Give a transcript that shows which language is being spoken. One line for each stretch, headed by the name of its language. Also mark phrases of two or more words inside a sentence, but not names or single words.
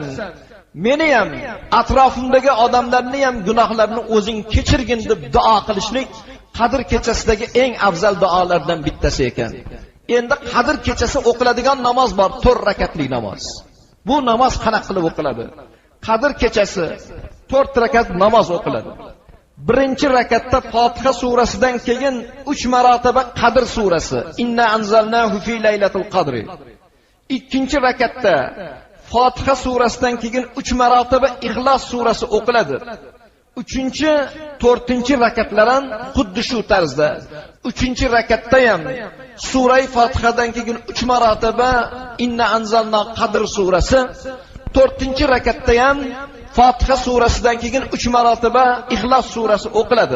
Uzbek: Meni ham, atrofimdagi odamlarni ham gunohlarini o'zing kechirgin deb duo qilishlik Qadr kechasidagi eng afzal duolardan bittasi ekan. Endi Qadr kechasi o'qiladigan namoz bor, 4 rakatli namoz. Bu namoz qanaqa qilib o'qiladi? Qadr kechasi 4 rakat namoz o'qiladi. Birinchi rakatda Fotiha surasidan keyin 3 marotaba Qadr surasi,
Arabic: إنا أنزلناه في ليلة القدر.
Uzbek: Ikkinchi rakatda Fotiha surasidan keyin 3 marotaba Ixlos surasi o'qiladi. 3-chi, 4-chi rakatlar ham xuddi shu tarzda. 3-chi rakatda ham sura Fotihadan keyin 3 marotaba
Arabic: إنا أنزلنا
Uzbek: Qadr surasi, 4-chi rakatda ham Fotiha surasidan keyin 3 marotaba Ixlos surasi o'qiladi.